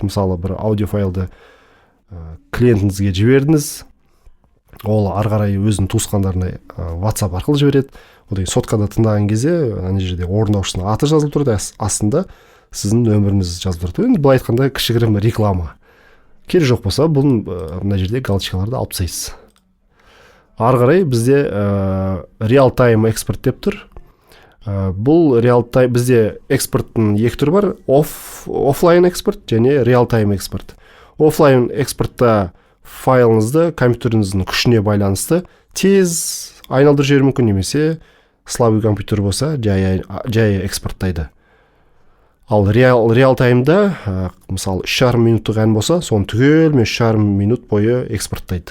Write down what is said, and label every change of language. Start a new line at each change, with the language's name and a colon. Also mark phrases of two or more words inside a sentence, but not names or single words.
Kazakh: Мысалы, бір аудиофайлды клиентіңізге жібердіңіз, ол ары қарай өзінің туысқандарына WhatsApp арқылы жібереді. одан кейін соткада тыңдаған кезде ана жерде орындаушының аты жазылып тұрды, астында сіздің нөміріңіз жазылып тұрды. Енді былай айтқанда кішігірім реклама. Керек жоқ болса, бұл мына жерде галочкаларды алып тастайсыз. Ары қарай бізде
English: real time
Kazakh: экспорт деп тұр.
English: Бұл real time,
Kazakh: бізде экспорттың екі түрі бар: офлайн экспорт және
English: real time
Kazakh: экспорт. Офлайн экспортта файлыңызды компьютеріңіздің күшіне байланысты тез айналдырып жіберу мүмкін, немесе слабый компьютер болса жай экспорттайды. Ал
English: real time'да
Kazakh: мысалы 3,5 минуттық ән болса, соны түгелімен 3,5 минут бойы экспорттайды.